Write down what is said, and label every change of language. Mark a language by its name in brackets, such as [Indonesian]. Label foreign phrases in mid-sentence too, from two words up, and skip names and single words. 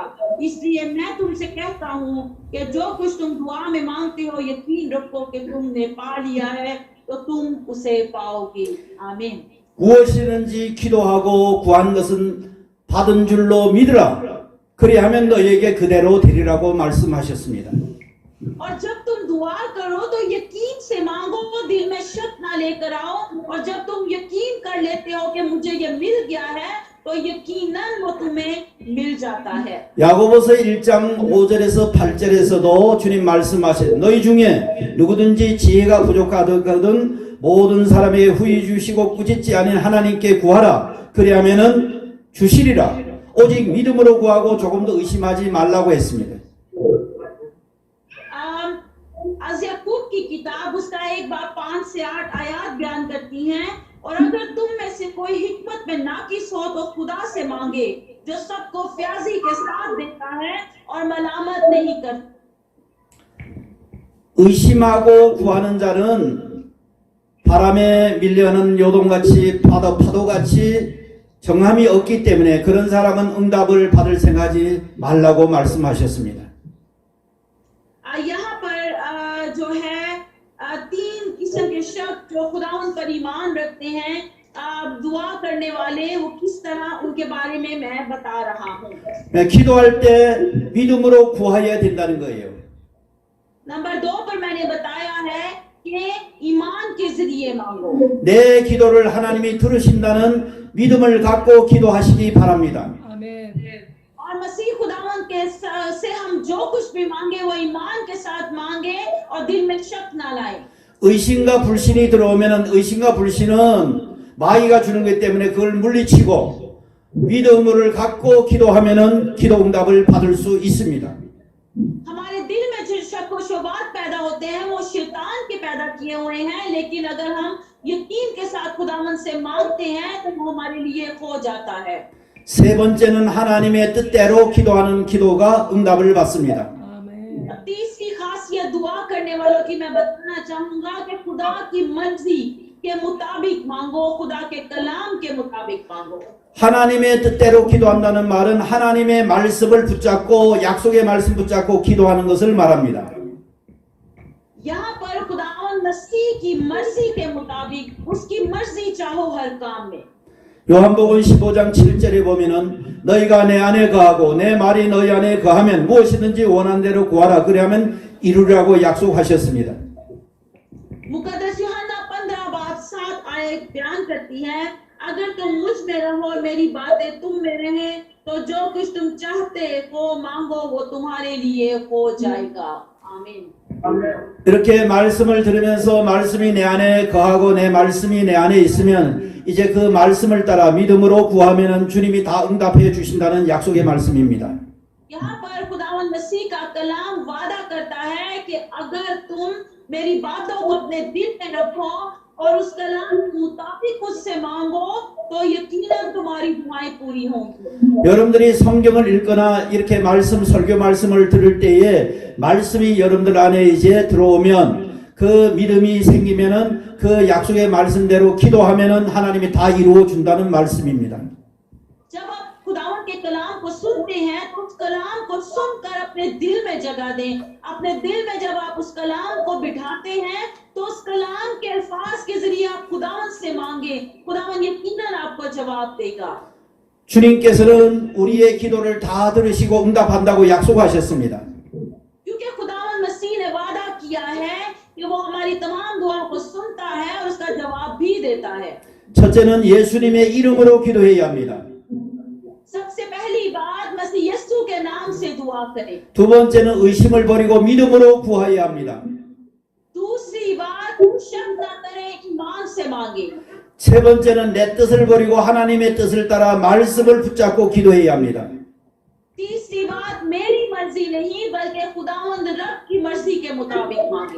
[Hindi] इसलिए मैं तुमसे कहता हूँ कि जो कुछ तुम दुआ में मांगते हो यकीन रखो कि तुमने पा लिया है तो तुम उसे पाओगे। आमीन। [Korean] 무엇이든지 기도하고 구한 것은 받은 줄로 믿으라. 그리하면 너에게 그대로 되리라고 말씀하셨습니다. [Hindi] और जब तुम दुआ करो तो यकीन से मांगो, दिल में शक ना लेकर आओ। और जब तुम यकीन कर लेते हो कि मुझे ये मिल गया है तो यकीनन वो तुम्हें मिल जाता है। [Korean] 야고보서 1장 5절에서 8절에서도 주님 말씀하신 너희 중에 누구든지 지혜가 부족하거든 모든 사람에게 후히 주시고 꾸짖지 아닌 하나님께 구하라. 그리하면은 주시리라. 오직 믿음으로 구하고 조금 더 의심하지 말라고 했습니다. [Hindi] याकूब की किताब उसका 1 बाब 5 से 8 आयत बयान करती हैं। और अगर तुम में से कोई हिकमत में नाकिस हो तो खुदा से मांगे जो सबको फ्याजी के साथ देता है और मलामत नहीं करता। [Korean] 의심하고 구하는 자는 바람에 밀려는 요동같이 파도같이 정함이 없기 때문에 그런 사람은 응답을 받을 생각하지 말라고 말씀하셨습니다. [Hindi] यहाँ पर जो है 3 किस्म के शख्स जो खुदावंद पर ईमान रखते हैं, दुआ करने वाले, वो किस तरह उनके बारे में मैं बता रहा हूँ। [Korean] 기도할 때 믿음으로 구하여야 된다는 거예요. [Hindi] नंबर 2 पर मैंने बताया है कि ईमान के जरिए मांगो। [Korean] 내 기도를 하나님이 들으신다는 믿음을 갖고 기도하시기 바랍니다. 아멘. [Hindi] और मसीह खुदावंद के से हम जो कुछ भी मांगे वो ईमान के साथ मांगे और दिल में शक ना लाए। [Korean] 의심과 불신이 들어오면은 의심과 불신은 마귀가 주는 것 때문에 그걸 물리치고 믿음을 갖고 기도하면은 기도 응답을 받을 수 있습니다. [Hindi] हमारे दिल में जो शक और शुबात पैदा होते हैं वो शैतान के पैदा किए हुए हैं, लेकिन अगर हम यकीन के साथ खुदावंद से मांगते हैं तो वो हमारे लिए हो जाता है। [Korean] 세 번째는 하나님의 뜻대로 기도하는 기도가 응답을 받습니다. 아멘. [Hindi] तीसरी खासियत दुआ करने वालों की मैं बताना चाहूंगा कि खुदा की मर्जी के मुताबिक मांगो, खुदा के कलाम के मुताबिक मांगो। [Korean] 하나님의 뜻대로 기도한다는 말은 하나님의 말씀을 붙잡고 약속의 말씀 붙잡고 기도하는 것을 말합니다. [Hindi] मसीह की मर्जी के मुताबिक उसकी मर्जी चाहो हर काम में। [Korean] 요한복음 15장 7절에 보면은 너희가 내 안에 거하고 내 말이 너희 안에 거하면 무엇이든지 원하는 대로 구하라 그리하면 이루리라고 약속하셨습니다. [Hindi] मुकद्दस यूहन्ना 15:7 आयत बयान करती है, अगर तुम मुझ में रहो और मेरी बातें तुम में रहे तो जो कुछ तुम चाहते हो मांगो वो तुम्हारे लिए हो जाएगा। आमीन। [Korean] 이렇게 말씀을 들으면서 말씀이 내 안에 거하고 내 말씀이 내 안에 있으면 이제 그 말씀을 따라 믿음으로 구하면은 주님이 다 응답해 주신다는 약속의 말씀입니다. [Hindi] यहाँ पर खुदावंद मसीह का कलाम वादा करता है कि अगर तुम मेरी बातों को अपने दिल में रखो और उस कलाम के मुताबिक मुझसे मांगो तो यकीनन तुम्हारी दुआएं पूरी होंगी। [Korean] 여러분들이 성경을 읽거나 이렇게 말씀 설교 말씀을 들을 때에 말씀이 여러분들 안에 이제 들어오면 그 믿음이 생기면은 그 약속의 말씀대로 기도하면은 하나님이 다 이루어 준다는 말씀입니다. [Hindi] जब आप खुदावंद के कलाम को सुनते हैं तो उस कलाम को सुनकर अपने दिल में जगह दें। अपने दिल में जब आप उस कलाम को बिठाते हैं तो उस कलाम के अल्फाज के जरिए आप खुदावंद से मांगे, खुदावंद यकीनन आपको जवाब देगा। [Korean] 주님께서는 우리의 기도를 다 들으시고 응답한다고 약속하셨습니다. [Hindi] क्योंकि खुदावंद मसीह ने वादा किया है कि वो हमारी तमाम दुआओं को सुनता है और उसका जवाब भी देता है। [Korean] 첫째는 예수님의 이름으로 기도해야 합니다. [Hindi] सबसे पहली बात मसीह यीशु के नाम से दुआ करें। [Korean] 두 번째는 의심을 버리고 믿음으로 구해야 합니다. [Hindi] दूसरी बात शक न करें, ईमान से मांगे। [Korean] 세 번째는 내 뜻을 버리고 하나님의 뜻을 따라 말씀을 붙잡고 기도해야 합니다. [Hindi] तीसरी बात मेरी मर्जी नहीं बल्कि खुदावंद रब की मर्जी के मुताबिक मांगे।